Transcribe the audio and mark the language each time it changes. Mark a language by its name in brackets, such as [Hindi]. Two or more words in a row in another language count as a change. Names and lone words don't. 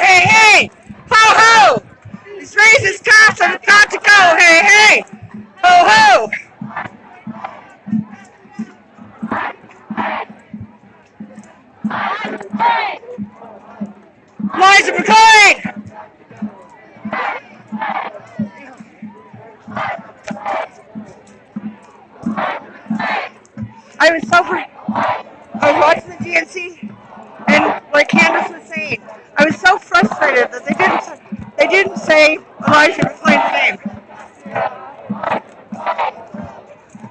[English] Hey hey! Ho ho! These racist cops have got to go! Hey hey! Ho ho! Elijah McClain! I was watching the DNC, and like Candace was saying, I was so frustrated that they didn't say Elijah McClain's name.